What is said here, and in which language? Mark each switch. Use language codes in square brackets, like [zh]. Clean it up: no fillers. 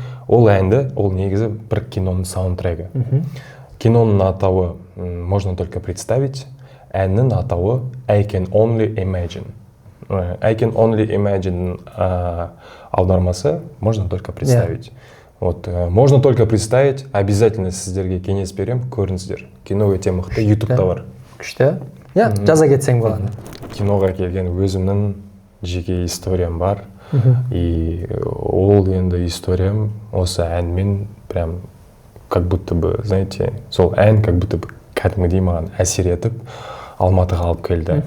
[kk] Ол әнді, ол негізі бір киноның саундтрекі. Киноның атауы [ru] можно только представить, [kk] әннің атауы I Can Only Imagine. [ru] I Can Only Imagine [kk] аудармасы [ru] можно только представить. Вот, можно только представить, обязательно [kk] сіздерге кеңес берем, көріңіздер. Кино өте мықты, YouTube-та бар. Күшті. Иә, жаза кетсең болады. Киноға келген өзімнің жеке историям бар. И ол енді историям осы әнмен [ru] прям как будто бы, знаете, [kk] сол ән [ru] как будто бы [kk] кәдімгідей маған әсер етіп Алматыға алып келді.